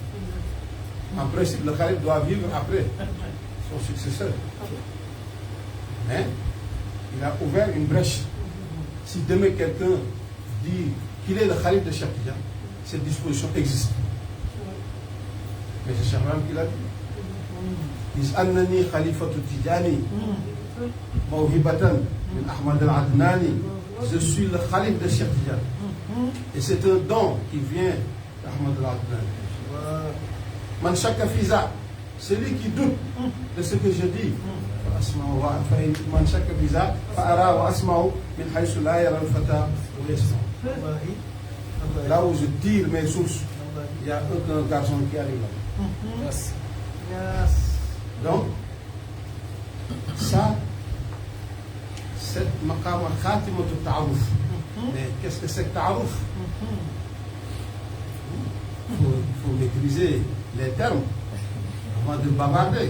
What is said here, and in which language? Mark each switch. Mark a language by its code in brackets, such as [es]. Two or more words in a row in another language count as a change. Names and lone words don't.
[fr] En principe, le calife doit vivre après son successeur. Mais il a ouvert une brèche. Si demain quelqu'un dit qu'il est le calife de Cheikh Tidiane, cette disposition existe. Mais c'est Cheikh Ram qui l'a dit. [ar] إذ أنني خليفة التجاني موهبة من أحمد العدناني. [fr] Je suis le calife de Cheikh Tidiane. Et c'est un don qui vient d'Ahmad al-Adnani. [ar] من شك في ذا, [fr] celui qui doute de ce que je dis, [ar] من شك في ذا فأرى وأسمع من حيث لا يرى الفتى ويسمع. [fr] Là où je tire mes sources, il y a aucun garçon qui arrive là. Yes. Donc, ça, cette [ar] مقامة خاتمة تعارف. [fr] Mais qu'est-ce que c'est que ta'aruf? Il faut maîtriser les termes avant de bavarder.